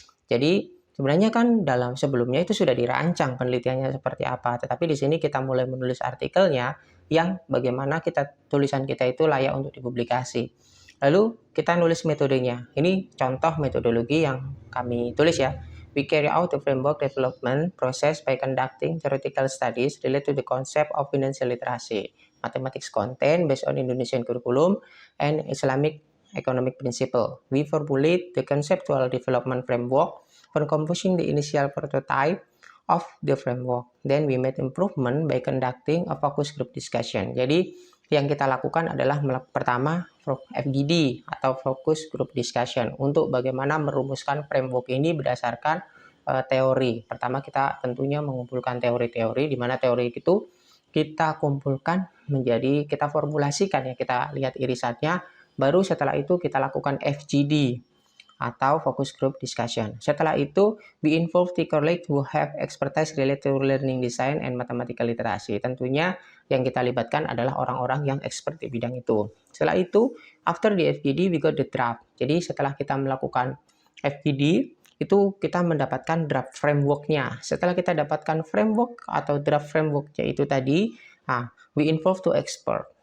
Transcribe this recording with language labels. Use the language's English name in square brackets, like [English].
[Indonesian] Jadi, sebenarnya kan dalam sebelumnya itu sudah dirancang penelitiannya seperti apa, tetapi di sini kita mulai menulis artikelnya yang bagaimana tulisan kita itu layak untuk dipublikasi. Lalu kita nulis metodenya. Ini contoh metodologi yang kami tulis ya. [English] We carry out the framework development process by conducting theoretical studies related to the concept of financial literacy, mathematics content based on Indonesian curriculum, and Islamic economic principle. We formulate the conceptual development framework for composing the initial prototype of the framework. Then we made improvement by conducting a focus group discussion. [Indonesian] Jadi yang kita lakukan adalah pertama FGD atau focus group discussion untuk bagaimana merumuskan framework ini berdasarkan teori. Pertama kita tentunya mengumpulkan teori-teori, di mana teori itu kita kumpulkan menjadi, kita formulasikan ya, kita lihat irisannya, baru setelah itu kita lakukan FGD atau focus group discussion. Setelah itu, [English] we involve the colleagues who have expertise related to learning design and mathematical literacy. [Indonesian] Tentunya yang kita libatkan adalah orang-orang yang expert di bidang itu. Setelah itu, [English] after the FGD, we got the draft. [Indonesian] Jadi setelah kita melakukan FGD, itu kita mendapatkan draft framework-nya. Setelah kita dapatkan framework atau draft framework-nya itu tadi, [English] we involve two expert.